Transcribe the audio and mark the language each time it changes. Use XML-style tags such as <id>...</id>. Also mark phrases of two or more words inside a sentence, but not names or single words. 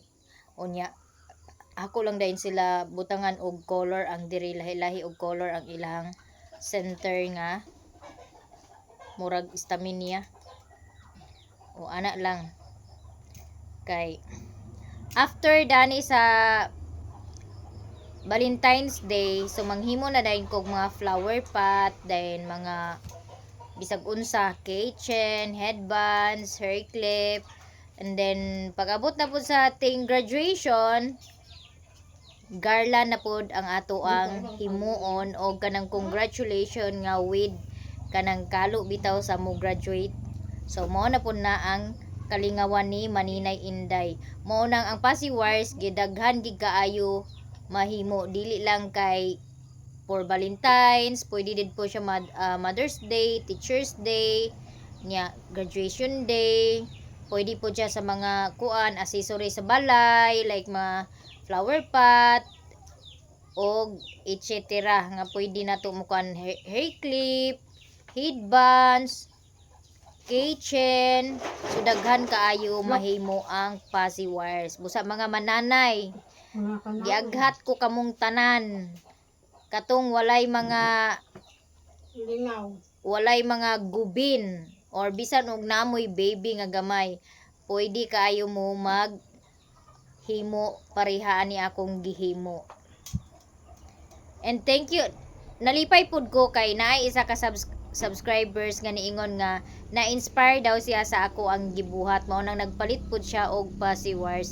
<ceb>Unya ako lang dayon sila butangan og color ang diri lahi-lahi og color ang ilang center nga murag stamina. O ana lang kay after dani sa Valentine's Day so manghimo na dayon kog mga</ceb> <en>flower pot</en> <ceb>then mga bisag unsa</ceb> <en>keychain, headbands, hair clip, and then</en> <ceb>pag-abot na pud</ceb> <tl>sa ating</tl> <en>graduation garland</en> <ceb>na pud ang ato ang himuon og kanang congratulation nga with kanang kalo bitaw sa mo graduate. So mao na pud na ang kalingawan ni Maninay Inday. Mao nang ang pasiwars gidaghan gid kaayo mahimo dili lang kay</ceb> <en>for Valentine's,</en> <ceb>pwede din po siya Mother's Day, Teacher's Day, nya</ceb> <en>graduation day,</en> <ceb>pwede po siya sa mga kuan accessory sa balay like mga</ceb> <en>flower pot</en> <ceb>og etc. nga pwede nato mo kuan</ceb> <en>hair clip, headbands, keychain,</en> <ceb>so daghan kaayo mahimo ang pasiwires. Busa mga mananay, giaghat ko kamong tanan. Katong walay mga lingaw. Walay mga gubin or bisan og namoy baby nga gamay, pwede kaayo mo mag himo pareha ni akong gihimo.</ceb> <en>And thank you.</en> <ceb>Nalipay pud ko kay naay isa ka subscribers nga niingon nga na-inspire daw siya sa ako ang gibuhat mao nang nagpalit pud siya og pasiwars.</ceb>